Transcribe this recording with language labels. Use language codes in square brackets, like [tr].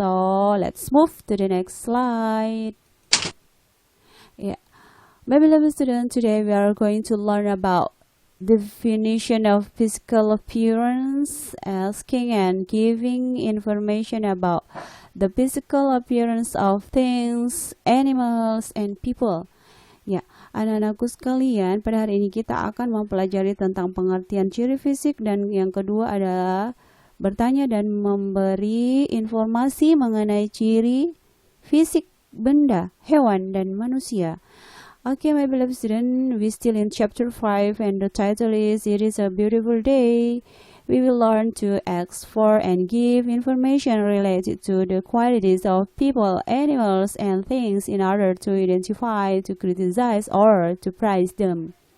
[en] So let's move to the next slide. Yeah, my beloved student, today we are going to learn about definition of physical appearance, asking and giving information about the physical appearance of things, animals, and people. [id] Ya, anak-anakku sekalian, pada hari ini kita akan mempelajari tentang pengertian ciri fisik, dan yang kedua adalah bertanya dan memberi informasi mengenai ciri fisik benda, hewan, dan manusia. [en] Okay, my beloved student, we still in chapter 5 and the title is It is a Beautiful Day. We will learn to ask for and give information related to the qualities of people, animals, and things in order to identify, to criticize, or to praise them.